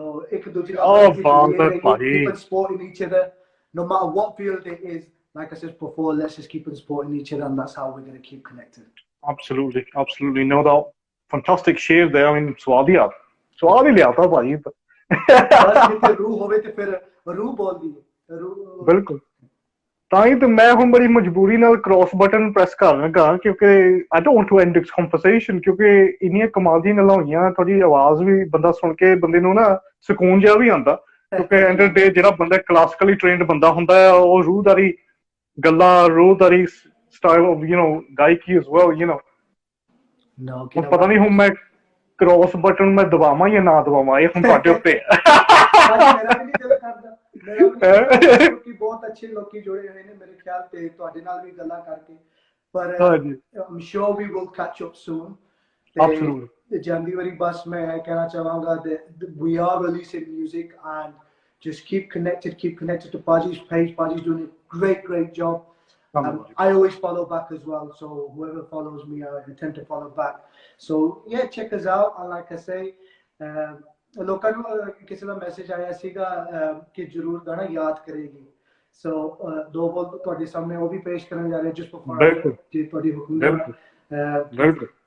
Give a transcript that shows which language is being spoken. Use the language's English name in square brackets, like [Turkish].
[English] So [Punjabi] ਇੱਕ ਦੂਜੇ ਨਾਲ [English] keep supporting each other no matter what field it is. Like I said before, let's just keep on supporting each other, and that's how we're going to keep connected. Absolutely, no doubt. Fantastic share there. [Punjabi] I mean, ਸਵਾਦ ਹੀ ਲਿਆਤਾ ਭਾਜੀ। ਬਸ ਜਿੱਥੇ ਰੂਹ ਹੋਵੇ ਤੇ ਫਿਰ ਰੂਹ ਬੋਲਦੀ ਹੈ। ਬਿਲਕੁਲ, ਤਾਂ ਹੀ ਤੇ ਮੈਂ ਹੁਣ ਬੜੀ ਮਜਬੂਰੀ ਨਾਲ ਕ੍ਰੋਸ ਬਟਨ ਪ੍ਰੈਸ ਕਰ ਲੱਗਾ, ਕਿਉਂਕਿ [English] I don't want to end this conversation, [Punjabi] ਕਿਉਂਕਿ ਇੰਨੀਆਂ ਕਮਾਲ ਦੀਆਂ ਗੱਲਾਂ ਹੋਈਆਂ, ਤੁਹਾਡੀ ਆਵਾਜ਼ ਵੀ ਬੰਦਾ ਸੁਣ ਕੇ ਬੰਦੇ ਨੂੰ ਨਾ ਸਕੂਨ ਜਿਹਾ ਵੀ ਆਉਂਦਾ, ਕਿਉਂਕਿ ਐਂਡ ਆਫ ਡੇ ਜਿਹੜਾ ਬੰਦਾ ਕਲਾਸਿਕਲੀ ਟ੍ਰੇਨਡ ਬੰਦਾ ਹੁੰਦਾ ਹੈ ਉਹ ਰੂਹਦਾਰੀ ਗੱਲਾਂ, ਰੂਹਦਾਰੀ ਸਟਾਈਲ ਆਫ ਗਾਇਕੀ as well, ਹੁਣ ਪਤਾ ਨਹੀਂ ਹੁਣ ਮੈਂ ਕ੍ਰੋਸ ਬਟਨ ਮੈਂ ਦਬਾਵਾਂ ਜਾਂ ਨਾ ਦਬਾਵਾਂ, ਇਹ ਹੁਣ ਤੁਹਾਡੇ ਉੱਤੇ ਕਿਉਂਕਿ ਬਹੁਤ ਅੱਛੇ ਲੋਕੀ ਜੁੜੇ ਹੋਏ ਨੇ ਮੇਰੇ ਖਿਆਲ ਤੇ ਤੁਹਾਡੇ ਨਾਲ ਵੀ ਗੱਲਾਂ ਕਰਕੇ, ਪਰ [English] I'm sure we will catch up soon. ਤੇ [Punjabi] ਜਨਵਰੀ ਬਸ ਮੈਂ ਕਹਿਣਾ ਚਾਹਾਂਗਾ [English] that we are releasing music and just keep connected to Paji's page. Paji's doing a great job. I always follow back as well, so whoever follows me I tend to follow back. So yeah, check us out, and like I say, [Punjabi] ਲੋਕਾਂ ਨੂੰ ਕਿਸੇ ਦਾ message ਆਇਆ ਸੀਗਾ ਕਿ ਜ਼ਰੂਰ ਗਾਣਾ ਯਾਦ ਕਰੇਗੀ, ਸੋ ਦੋ ਬੋਲ ਤੁਹਾਡੇ ਸਾਹਮਣੇ ਉਹ ਵੀ ਪੇਸ਼ ਕਰਨ ਜਾ ਰਹੇ ਜਿਸ ਬਫੋਰ ਜੀ ਤੁਹਾਡੀ ਹੁਕਮ ਨਾਲ।